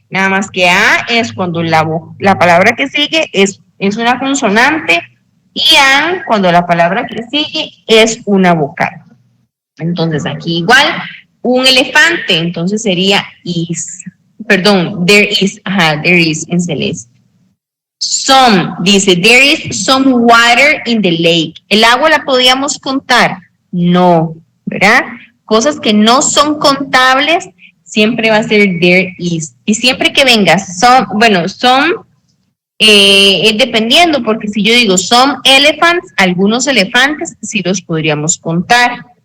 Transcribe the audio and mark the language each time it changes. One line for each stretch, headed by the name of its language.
Spanish: Nada más que a es cuando la palabra que sigue es una consonante, y an cuando la palabra que sigue es una vocal. Entonces aquí igual, un elefante, entonces sería is. Perdón,
English: there is
Spanish: en celeste.
English: Some, dice, there is some water in the lake.
Spanish: ¿El agua la podíamos contar? No, ¿verdad? Cosas que no son contables, siempre va a ser
English: there is.
Spanish: Y siempre que venga some, es dependiendo, porque si yo digo
English: some elephants,
Spanish: algunos elefantes sí los podríamos contar.